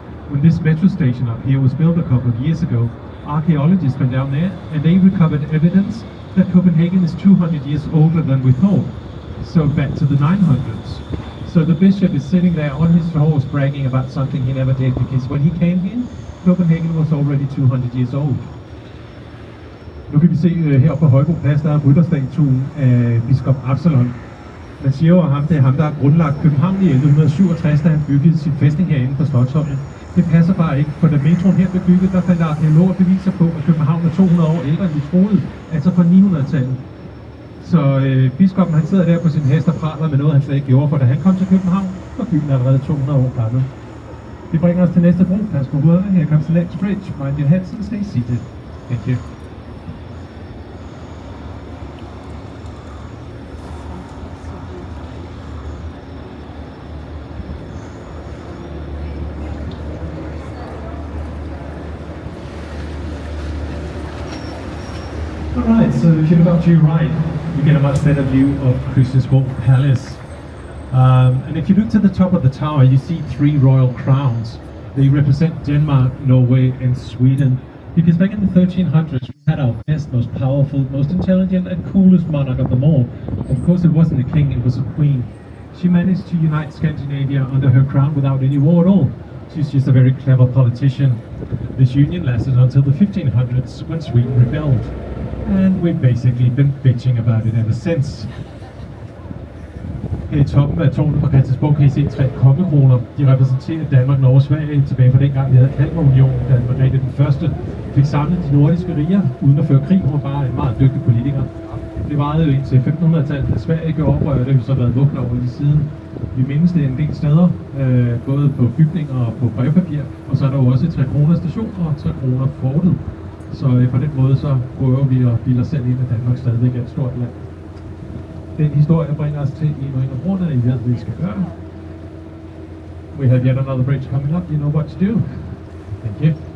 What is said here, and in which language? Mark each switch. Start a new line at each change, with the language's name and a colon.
English: When this metro station up here was built a couple of years ago, archaeologists went down there and they recovered evidence that Copenhagen is 200 years older than we thought. So back to the 900s. So the bishop is sitting there on his horse bragging about something he never did, because when he came here, Copenhagen was already 200 years old.
Danish: Nu kan vi se her på Højbro Plads, der er rytterstatuen af biskop Absalon. Man siger jo, at det er ham, der har grundlagt København i 1167, da han byggede sin fæstning herinde på Slotsholmen. Det passer bare ikke, for da metroen her blev bygget, der fandt arkeologer beviser på, at København er 200 år ældre, end vi troede, altså fra 900-tallet. Så biskoppen han sidder der på sin hest og praler med noget, han slet ikke gjorde, for da han kom til København, var byen allerede 200 år gammel. Det bringer os til næste bro. Pas på rødderne.
English: Here comes the next bridge. Mind your heads and stay seated. Thank you. Alright, so if you look up to your right, you get a much better view of Christiansborg Palace. And if you look to the top of the tower, you see 3 royal crowns. They represent Denmark, Norway, and Sweden. Because back in the 1300s, we had our best, most powerful, most intelligent, and coolest monarch of them all. Of course, it wasn't a king, it was a queen. She managed to unite Scandinavia under her crown without any war at all. She's just a very clever politician. This union lasted until the 1500s, when Sweden rebelled. And we've basically been bitching about it ever since.
Danish: Her i toppen af tårnet på Christiansborg kan I se 3 kongekroner. De repræsenterer Danmark, Norge og Sverige tilbage fra dengang vi havde Kalmarunionen, da Margrethe den første fik samlet de nordiske riger uden at føre krig. Hun var bare en meget dygtig politiker. Det varede jo indtil 1500-tallet, da Sverige gjorde oprør, og det har vi så været vågne over lige siden. Vi mindes det en del steder, både på bygninger og på brevpapir, og så er der jo også 3 kroner station og 3 kroner fortet. Så på den måde så prøver vi at bilde os selv ind, at Danmark stadigvæk er et stort land. Den historie bringer os til en af broerne, I ved, hvad vi skal gøre.
English: We have yet another bridge coming up. You know what to do. Thank you.